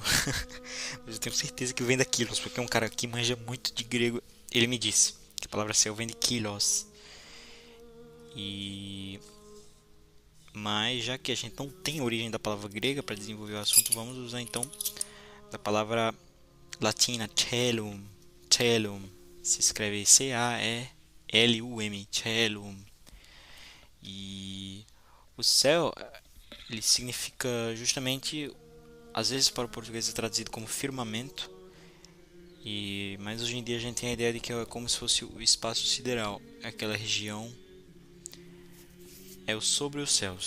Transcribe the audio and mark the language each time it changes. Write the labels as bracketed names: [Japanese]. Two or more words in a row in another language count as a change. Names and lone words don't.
[Portuguese] Mas eu tenho certeza que vem da kilos, porque é um cara que manja muito de grego. Ele me disse que A palavra céu vem de kilos. Mas já que a gente não tem origem da palavra grega para desenvolver o assunto, vamos usar então da palavra latina celum. Celum se escreve C-A-E-L-U-M, celum. E o céu, ele significa justamente, às vezes para o português é traduzido como firmamento, mas hoje em dia a gente tem a ideia de que é como se fosse o espaço sideral, aquela região é o sobre os céus.